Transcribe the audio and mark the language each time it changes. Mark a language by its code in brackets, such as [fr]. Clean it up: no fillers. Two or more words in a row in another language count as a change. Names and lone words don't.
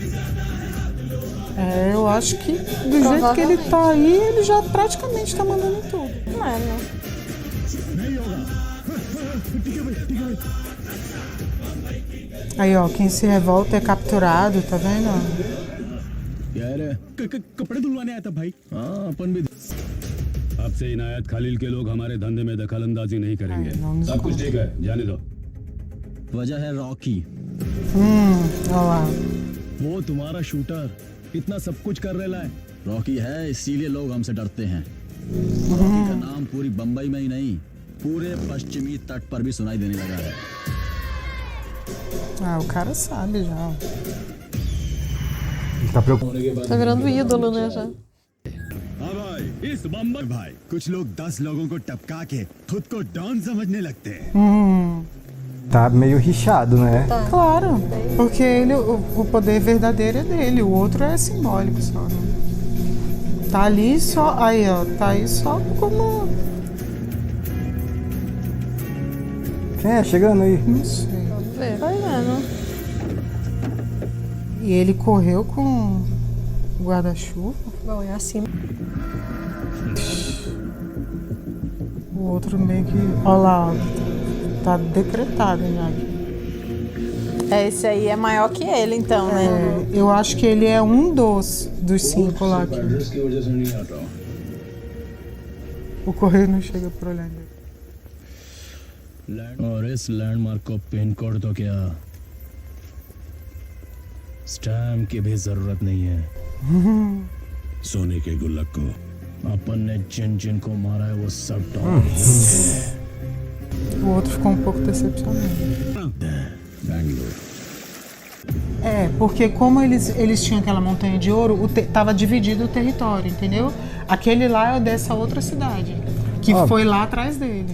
[pt] Eu acho que do jeito que ele tá aí, ele já praticamente tá mandando em tudo. Não é, né? Aí, ó, quem se revolta é capturado, tá vendo? [hi] यार कपड़े धुलवाने आया था भाई हाँ अपन भी अब से इनायत खलील के लोग हमारे धंधे में दखल अंदाजी नहीं करेंगे। सब कुछ ठीक है, जाने दो। वजह है रॉकी। [pt] Olha lá. [hi] वो तुम्हारा शूटर इतना सब कुछ कर रहा है रॉकी है इसीलिए लोग हमसे डरते हैं। रॉकी का नाम पूरी बंबई में ही नहीं पूरे पश्चिमी तट पर भी सुनाई देने लगा है। [pt] O cara sabe já. Ele tá preocupado. Tá virando ídolo, né, já. [hi] हाँ भाई इस बम्बई भाई कुछ लोग 10 लोगों को टपका के खुद को डॉन समझने लगते हैं। [pt] Tá meio rixado, né? Claro, porque ele, o poder verdadeiro é dele, o outro é simbólico só, né? Tá ali só, aí ó, tá aí só como, Quem é? Chegando aí. não sei. Vamos ver. Vai vendo. E ele correu com o guarda-chuva, Bom, é assim. o outro meio que, olha lá, ó, tá decretado já. Esse aí é maior que ele, então, né? Eu acho que ele é um dos 5 lá. Que [hi] एड्रेस की वजह से नहीं आता हूँ। [pt] o correio não chega por olhar nele. [hi] और इस लैंडमार्क को [en] pin code [hi] तो क्या स्टैम्प की भी जरूरत नहीं है सोने के गुल्लक को अपन ने जिन जिन को मारा है वो सब डॉन [pt] O outro ficou um pouco decepcionado. बैंगलोर Porque como eles tinham aquela montanha de ouro, tava dividido o território, entendeu? Aquele lá é o dessa outra cidade, que foi lá atrás dele.